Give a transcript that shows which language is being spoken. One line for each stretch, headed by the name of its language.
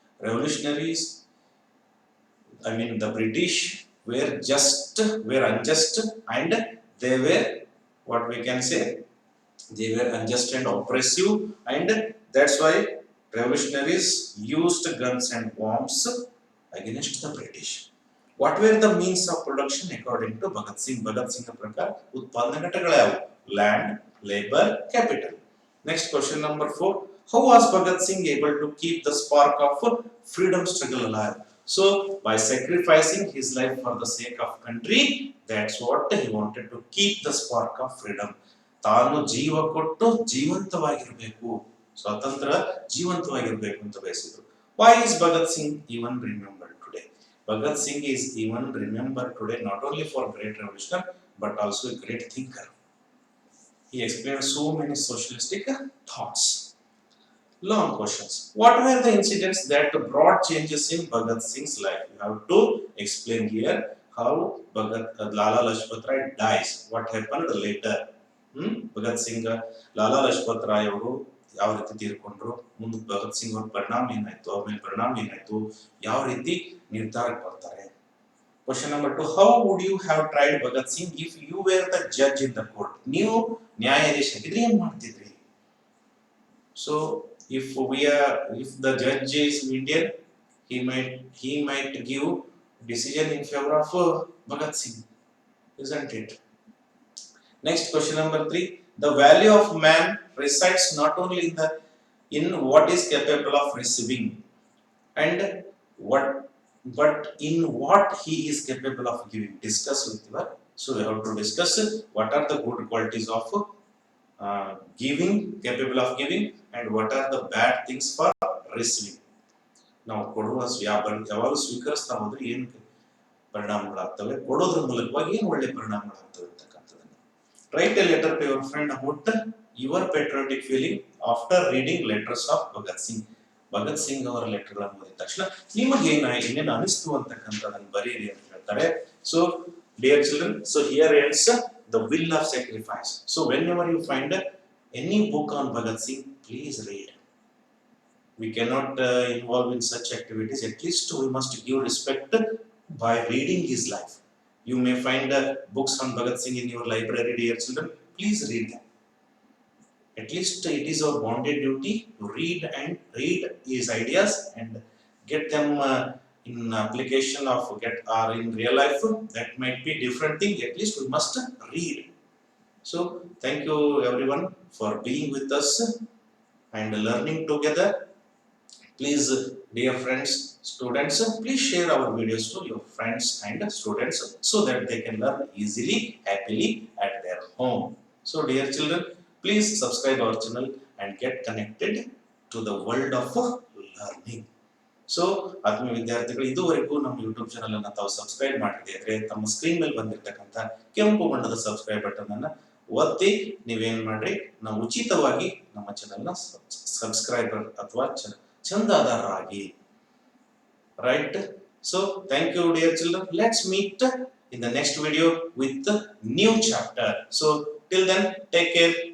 English: Revolutionaries, I mean the British were unjust and they were, what we can say, they were unjust and oppressive, and that's why revolutionaries used guns and bombs against the British. What were the means of production according to Bhagat Singh?
Kannada: Bhagat Singh ಪ್ರಕಾರ ಉತ್ಪಾದನಾ ಘಟಕಗಳು ಯಾವುವು?
English: Land, labor, capital. Next question number 4. How was Bhagat Singh able to keep the spark of freedom struggle alive? So by sacrificing his life for the sake of country, that's what he wanted to keep the spark of freedom.
Kannada: ತಾನು ಜೀವ ಕೊಟ್ಟು ಜೀವಂತವಾಗಿರಬೇಕು, ಸ್ವತಂತ್ರ ಜೀವಂತವಾಗಿರಬೇಕು ಅಂತ ಬಯಸಿದ್ರು.
English: Why is Bhagat Singh even remembered today? Bhagat Singh is even remembered today not only for great revolution but also a great thinker. He explained so many socialistic thoughts. Long questions. What were the incidents that brought changes in Bhagat Singh's life? You have to explain here how Lala Lajpat Rai dies. What happened later?
Kannada: Bhagat Singh, Lala Lajpat Roy ಅವರು ಯಾವ ರೀತಿ ತೀರ್ಕೊಂಡ್ರು, ಮುಂದೆ ಭಗತ್ ಸಿಂಗ್ ಅವ್ರ ಪರಿಣಾಮ ಏನಾಯ್ತು, ಅವ್ರ ಮೇಲೆ ಪರಿಣಾಮ ಏನಾಯ್ತು, ಯಾವ ರೀತಿ ನಿರ್ಧಾರಕ್ಕೆ ಬರ್ತಾರೆ.
English: Question number 2. How would you have tried Bhagat Singh if you were the judge in the court?
Kannada: ನೀವು ನ್ಯಾಯಾಧೀಶ ಆಗಿದ್ರೆ ಏನ್ ಮಾಡ್ತಿದ್ರಿ?
English: So if the judge is Indian, he might give decision in favor of Bhagat Singh, isn't it? Next question number 3. The value of man resides not only in what is capable of receiving and what, but in what he is capable of giving. Discuss with you. So we have to discuss what are the good qualities of giving, capable of giving, and what are the bad things for receiving.
Kannada: ನಾವು ಕೊಡುವ ಯಾವಾಗ ಸ್ವೀಕರಿಸ್ತಾ ಹೋದ್ರೆ ಏನು ಪರಿಣಾಮಗಳಾಗ್ತವೆ, ಕೊಡೋದ್ರ ಮೂಲಕವಾಗಿ ಏನು ಒಳ್ಳೆ ಪರಿಣಾಮಗಳಾಗ್ತವೆ ಅಂತಕ್ಕಂಥದ್ದನ್ನು.
English: Write a letter to your friend about your patriotic feeling after reading letters of Bhagat Singh.
Kannada: Bhagat Singh ಅವರ ಲೆಟರ್ಗಳನ್ನು ಓದಿದ ತಕ್ಷಣ ನಿಮಗೆ ಏನೇನು ಅನಿಸ್ತು ಅಂತಕ್ಕಂಥದ್ದನ್ನು ಬರೀರಿ ಅಂತ ಹೇಳ್ತಾರೆ.
English: So dear children, so here ends the will of sacrifice. So whenever you find any book on Bhagat Singh, please read. We cannot involve in such activities. At least we must give respect by reading his life. You may find books on Bhagat Singh in your library, dear children. Please read them. At least it is our bonded duty to read his ideas and get them in application of or in real life. That might be different thing. At least we must read. So thank you everyone for being with us and learning together. Please, dear friends, students, please share our videos to your friends and students so that they can learn easily, happily at their home. So dear children, please subscribe our channel and get connected to the world of learning.
Kannada: So ಆತ್ಮೀಯ ವಿದ್ಯಾರ್ಥಿಗಳು, ಇದುವರೆಗೂ ನಮ್ಮ YouTube channel ಅನ್ನ ತಾವು subscribe ಮಾಡದೇ ಇದ್ರೆ ತಮ್ಮ screen ಮೇಲೆ ಬಂದಿರತಕ್ಕಂತ ಕೆಂಪು ಬಣ್ಣದ ಸಬ್ಸ್ಕ್ರೈಬ್ ಬಟನ್ ಅನ್ನ ಒತ್ತಿ ನೀವೇನ್ ಮಾಡ್ರಿ, ನಾವು ಉಚಿತವಾಗಿ ನಮ್ಮ ಚಾನಲ್ ನ ಸಬ್ಸ್ಕ್ರೈಬರ್ ಅಥವಾ ಚಂದಾದಾರರಾಗಿ.
English: Right? So thank you dear children. Let's meet in the next video with the new chapter. So till then, take care.